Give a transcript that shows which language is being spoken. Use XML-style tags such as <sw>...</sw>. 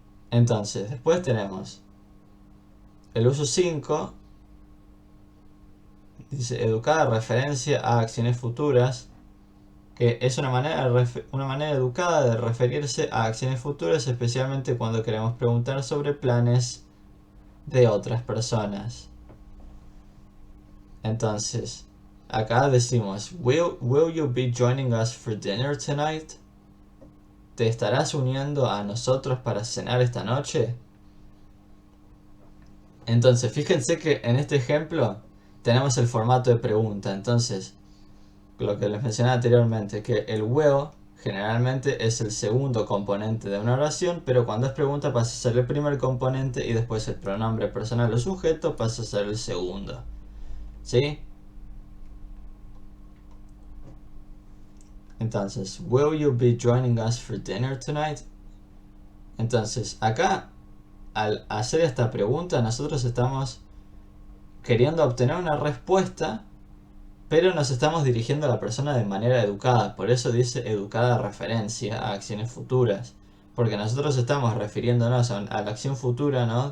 <es>Entonces, después tenemos el uso 5. Dice educada referencia a acciones futuras, que es una manera educada de referirse a acciones futuras, especialmente cuando queremos preguntar sobre planes de otras personas. Entonces, acá decimos,</es> <en>will you be joining us for dinner tonight?</en> <es>¿Te estarás uniendo a nosotros para cenar esta noche? Entonces, fíjense que en este ejemplo tenemos el formato de pregunta. Entonces, lo que les mencioné anteriormente, que el will generalmente es el segundo componente de una oración, pero cuando es pregunta pasa a ser el primer componente y después el pronombre personal o sujeto pasa a ser el segundo. ¿Sí? Entonces,</es> <en>will you be joining us for dinner tonight?</en> <es>Entonces, acá, al hacer esta pregunta, nosotros estamos queriendo obtener una respuesta, pero nos estamos dirigiendo a la persona de manera educada. Por eso dice educada referencia a acciones futuras. Porque nosotros estamos refiriéndonos a la acción futura, ¿no?</es>